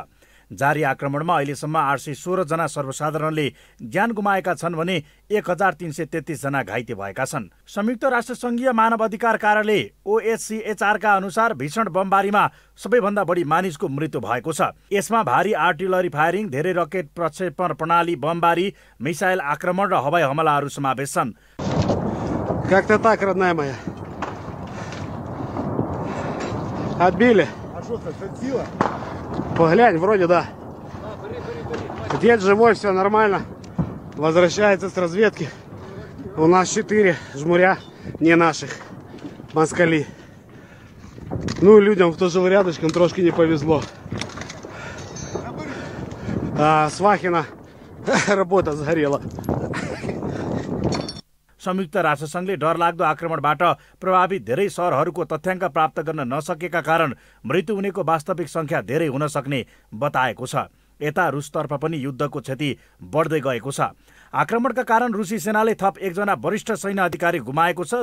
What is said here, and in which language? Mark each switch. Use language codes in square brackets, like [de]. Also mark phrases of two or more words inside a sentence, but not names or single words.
[ne] जारी आक्रमणमा अहिलेसम्म 816 जना सर्वसाधारणले ज्यान गुमाएका छन् भने 1333 जना घाइते भएका छन्। संयुक्त राष्ट्र संघीय मानव अधिकार कार्यालय OHCHR का अनुसार भीषण बमबारीमा सबैभन्दा बढी मानिसको मृत्यु भएको छ। यसमा भारी आर्टिलरी फायरिङ, धेरै रकेट प्रक्षेपण प्रणाली बमबारी, मिसाइल आक्रमण र हवाई हमलाहरू समावेश छन्। [ru] Как-то так, родная моя. Отбили. А что, красиво? Поглянь, вроде да. Дед живой, все нормально. Возвращается с разведки. У нас 4 жмуря, не наших. Москали. Ну и людям, кто жил рядышком, трошки не повезло. А Свахина работа сгорела. [ne] संयुक्त राष्ट्रसङ्घले डरलाग्दो आक्रमणबाट प्रभावित धेरै सहरहरूको तथ्याङ्क प्राप्त गर्न नसकेका कारण मृत्यु हुनेको वास्तविक सङ्ख्या धेरै हुन सक्ने बताएको छ। यता रुसतर्फ पनि युद्धको क्षति बढ्दै गएको छ। आक्रमणका कारण रुसी सेनाले थप 1 जना वरिष्ठ सैन्य अधिकारी गुमाएको छ।